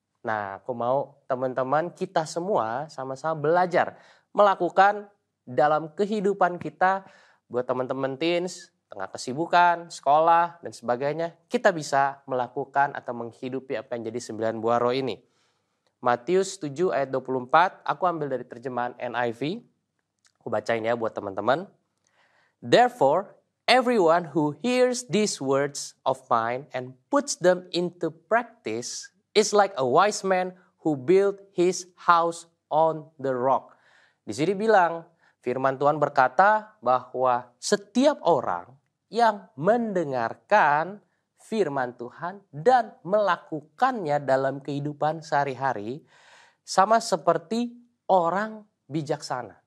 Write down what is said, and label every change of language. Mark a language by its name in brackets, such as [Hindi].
[Indonesian] Nah, aku mau teman-teman kita semua sama-sama belajar melakukan dalam kehidupan kita. Buat teman-teman teens, tengah kesibukan, sekolah, dan sebagainya, kita bisa melakukan atau menghidupi apa yang jadi 9 buah roh ini. Matius 7 ayat 24, aku ambil dari terjemahan NIV. Aku bacain ya buat teman-teman. [English] Therefore, everyone who hears these words of mine and puts them into practice is like a wise man who built his house on the rock. [Indonesian] Di sini bilang, firman Tuhan berkata bahwa setiap orang yang mendengarkan firman Tuhan dan melakukannya dalam kehidupan sehari-hari sama seperti orang bijaksana.